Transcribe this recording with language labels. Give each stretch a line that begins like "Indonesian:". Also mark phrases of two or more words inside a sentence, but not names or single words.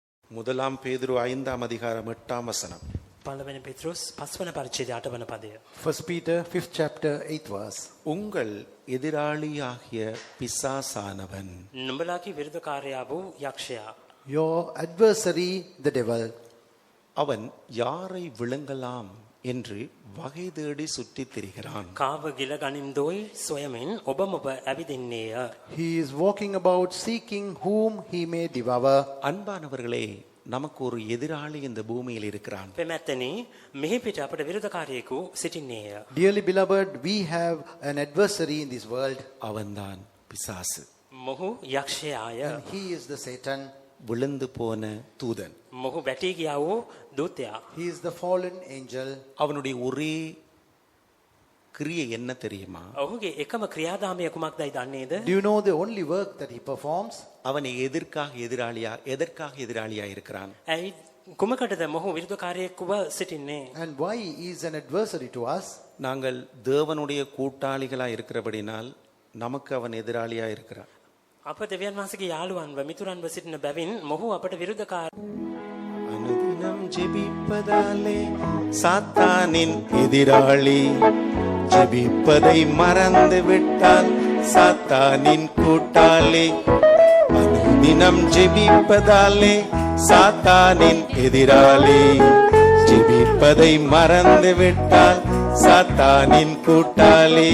Tamil: முதலாம் பேதுரு 5ஆம் அதிகாரம் 8ஆம் வசனம்.
Sinhala: පළවෙනි පෙත්රුස් 5 වන පරිච්ඡේදය 8 වන පදය.
English: 1 Peter 5th chapter 8th verse.
Tamil: உங்கள் எதிராளியாகிய பிசாசானவன்
Sinhala: නුඹලාගේ විරුද්ධකාරයා වූ යක්ෂයා
English: Your adversary the devil,
Tamil: அவன் யாரை விழுங்கலாம் என்று வகை தேடி சுற்றித் திரிகிறான்.
Sinhala: කාව ගිල ගනින්දෝයි සොයමින් ඔබම ඔබ ඇවිදින්නේය.
English: he is walking about seeking whom he may devour.
Tamil: அன்பானவர்களே, நமக்கு ஒரு எதிராளி இந்த பூமியில் இருக்கிறான்.
Sinhala: පෙමැත්තනි මෙහි පිට අපට විරුද්ධකාරයෙකු සිටින්නේය.
English: Dearly beloved, we have an adversary in this world,
Tamil: அவன்தான் பிசாசு,
Sinhala: මොහු යක්ෂයාය.
English: and he is the Satan.
Tamil: விழுந்து போன தூதன்.
Sinhala: මොහු වැටී ගියා වූ දූතයා.
English: He is the fallen angel.
Tamil: அவனுடைய ஒரே கிரியை என்ன தெரியுமா?
Sinhala: ඔහුගේ එකම ක්‍රියාදාමය කුමක්දයි දන්නේද?
English: Do you know the only work that he performs?
Tamil: அவன் எதற்காக எதிராளியா இருக்கிறான்?
Sinhala: ඇයි කුමකටද මොහු විරුද්ධකාරයෙකුව සිටින්නේ?
English: And why he is an adversary to us?
Tamil: நாங்கள் தேவனுடைய கூட்டாளிகளா இருக்கிறபடினால் நமக்கு அவன் எதிராளியா இருக்கிறான்.
Sinhala: අප දෙවියන් වහන්සේගේ යාළුවන්ව මිතුරන්ව සිටින බැවින් මොහු අපට විරුද්ධකාර.
Tamil: அனுதினம் ஜெபிப்பதாலே சாத்தானின் எதிராளி, ஜெபிப்பதை மறந்து விட்டால் சாத்தானின் கூட்டாளி. அனுதினம் ஜெபிப்பதாலே சாத்தானின் எதிராளி, ஜெபிப்பதை மறந்து விட்டால் சாத்தானின் கூட்டாளி.